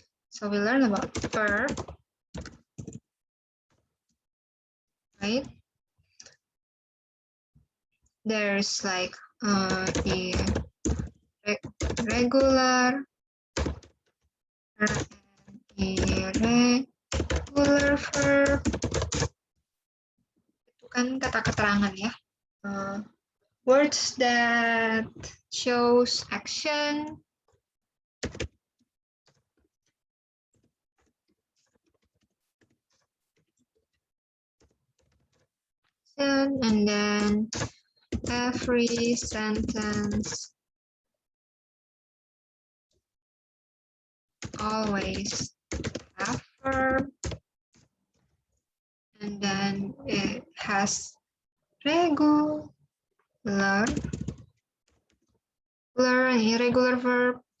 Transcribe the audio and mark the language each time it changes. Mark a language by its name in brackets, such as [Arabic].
[English] So we learn about verb, right? There's like the regular and irregular verb. [Indonesian] Itu kan kata keterangan ya. [English] Words that shows action. and then every sentence always have verb, and then it has regular and irregular verb.